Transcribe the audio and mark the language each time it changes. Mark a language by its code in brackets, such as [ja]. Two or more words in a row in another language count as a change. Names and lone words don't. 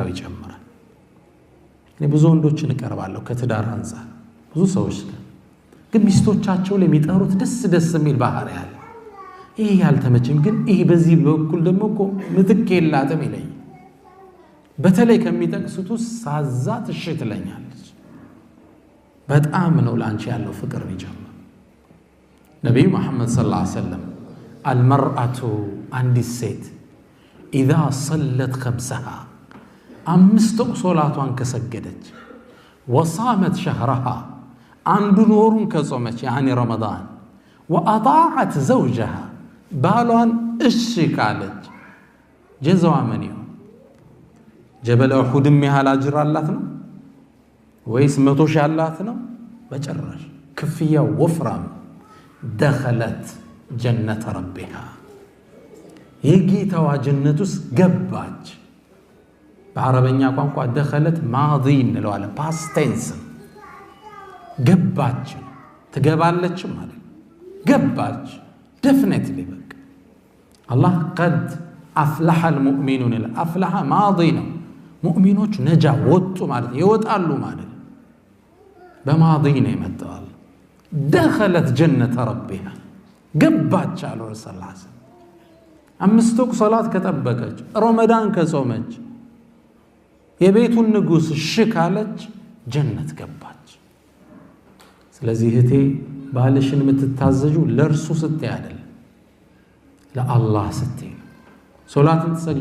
[am] ይጨምራል እኔ ብዙ ወንዶችን እቀርባለሁ ከትዳር አንፃር ብዙ ሰዎች ግን ሚስቶቻቸው ለሚጠሩት ደስ የሚል ባህሪ ያለ ይሄ ያልተመቸም ግን ይሄ በዚህ በኩል ደግሞ እኮ ምትክ የላትም ይለኝ በተለይ ከሚጠቅሱት ሳዛት እሺ ትለኛለች በጣም ነው ላንቺ ያለው ፍቅር ይጀምራል ነብዩ መሐመድ ሰለላሁ [ar] عليه وسلم المرأة [am] አንዲት ሴት [ar] إذا صلت خمسها [am] አምስት ሶላቷን ከሰገደች [ar] وصامت شهرها [am] አንዱን ወሩን ከጾመች [ar] يعني رمضان وأطاعت زوجها [am] ባሏን እሺ ካለች ጀዛዋ ምን ይሁን ጀበል ኡሁድም ያህል አጅር አላት ነው ወይስ 100 ሺህ አላት ነው በጭራሽ ክፍያው ወፍራም [ar] دخلت جنة ربها [am] የጌታዋ ጀነት ውስጥ ገባች በአረበኛ ቋንቋ دخلت ማዲ እንለዋለን [en] past tense [am] ገባች ትገባለች ማለት ገባች definitely በቃ አላህ [ar] قد أفلح المؤمنون الأفلح [am] ማዲ ነው ሙእሚኖች ነጃ ወጡ ማለት ይወጣሉ ማለት በማዲ ነው የመጣው دخلت [ar] جنة ربها [am] ገባች አለ ረሱል [ar] صلى الله عليه وسلم [am] አምስት ወቅት ሶላት ከጠበቀች ረመዳን ከጾመች የቤቱን ንጉስ ሽካለች ጀነት ገባች ስለዚህ እህቴ ባልሽን የምትታዘዡ ለርሱ ስትይ አይደለም ለአላህ ስትይ ሶላትን ትሰግጁ